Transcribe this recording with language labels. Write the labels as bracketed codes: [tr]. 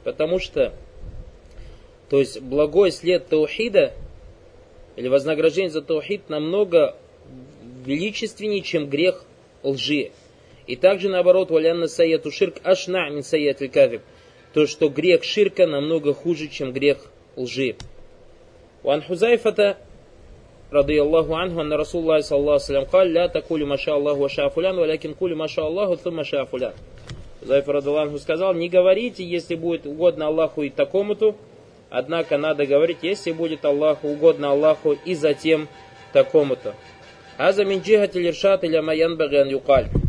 [ru] Потому что, то есть, благой след таухида, или вознаграждение за таухид, намного величественнее, чем грех лжи. И также наоборот, [ar] валянна сайяту ширк ашна мин сайятиль кадиб. [ru] То, что грех ширка намного хуже, чем грех лжи. [ar] У Анхузайфата, رضي الله عنه أن رسول الله صلى الله عليه وسلم قال لا تقول ما شاء الله وشاء فلان ولكن قول ما شاء الله ثم شاء فلان. [ru] Зайфа [ar] رضي الله عنه [ru] сказал: не говорите, если будет угодно Аллаху и такому-то, однако надо говорить, если будет Аллаху угодно Аллаху и затем такому-то. [ar] هذا من جهة الإرشاد إلى ما ينبغي أن يقال.